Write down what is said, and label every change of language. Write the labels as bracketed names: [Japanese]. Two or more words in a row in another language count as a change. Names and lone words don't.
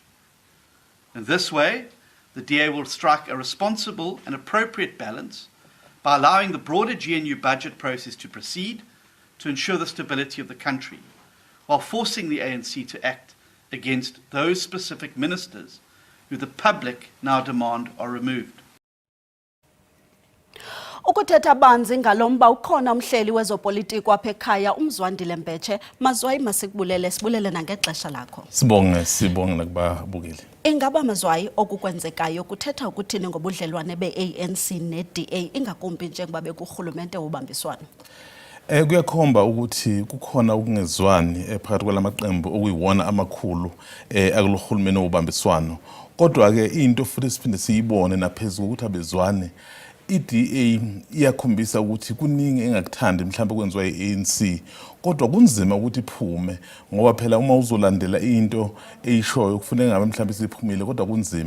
[English] In this way, the DA will strike a responsible and appropriate balance by allowing the broader GNU budget process to proceed to ensure the stability of the country, while forcing the ANC to act against those specific ministers who the public now demand are removed. [Xhosa] Ukuthetha banzi ngalomba ukhona umhleli wezopolitiko apha ekhaya uMzwandile Mbeche. Mazwayi masikubulele, sibulele nangexesha lakho. Sibonge nakubabukeli. Ingaba Mazwayi okukwenzekayo kuthetha ukuthini ngobudlelwane be-ANC ne-DA ingakumbi njengoba bekurhulumente wobambiswano? [Zulu] Kuyakhomba ukuthi kukhona ukungezwani phakathi kwalamaqembu okuyiwona amakhulu akulohulumeni wobambiswano. Kodwa ke into futhi siphinde siyibone naphezulu ukuthi abezwane iDA iyakhombisa ukuthi kuningi engakuthandi mhlawumbe kwenziwa iANC, kodwa kunzima ukuthi iphume ngoba phela uma uzolandela into eyishoyo kufanele ngabe mhlawumbe siphumile, kodwa kunzima.